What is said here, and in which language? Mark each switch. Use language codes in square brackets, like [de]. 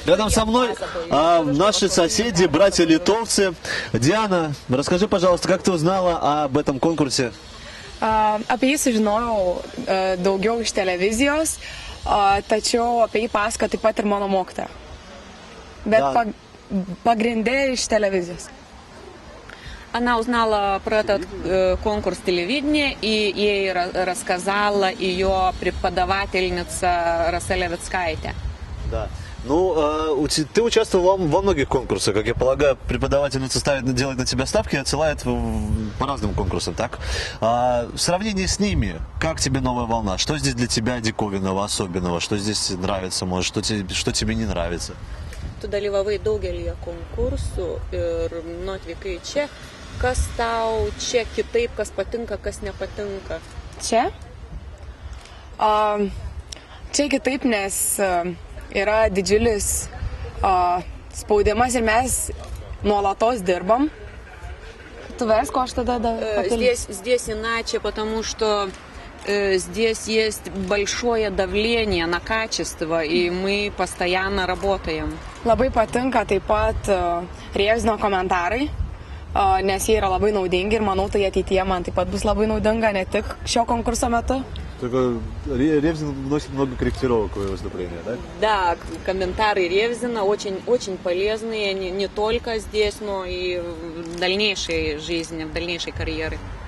[ru] Рядом со мной наши соседи, братья-литовцы. Диана, расскажи, пожалуйста, как ты узнала об этом конкурсе? [lt] Apie jį sužinojau daugiau iš televizijos, tačiau apie jį pasakojo taip pat ir mano mokytoja. Bet pagrindė iš [ru] телевизии. Она узнала про этот конкурс телевидения, и ей рассказала ее преподавательница Раселя Вицкайте. Да. Ну, ты участвовал во многих конкурсах, как я полагаю, преподавательница делает на тебя ставки и отсылает по разным конкурсам, так? В сравнении с ними, как тебе «Новая волна»? Что здесь для тебя диковинного, особенного? Что здесь нравится, может, что тебе не нравится? [lt] Tu dalyvavai daugelį konkursų ir atvykai čia. Kas tau čia kitaip, kas patinka, kas nepatinka? Čia? Čia kitaip, nes yra didžiulis spaudimas ir mes nuolatos dirbam. Tu vers, ko aš tada [ru] Здесь иначе, потому что здесь есть большое давление на качество, и мы постоянно работаем. [lt] Labai patinka taip pat Rievzino komentarai, nes jie yra labai naudingi ir manau, tai ateityje man taip pat bus labai naudinga, ne tik šio konkurso metu. [ru] Только Ревзин вносит много корректировок в выступление, да? Да, комментарии Ревзина очень полезные, не только здесь, но и в дальнейшей жизни, в дальнейшей карьере.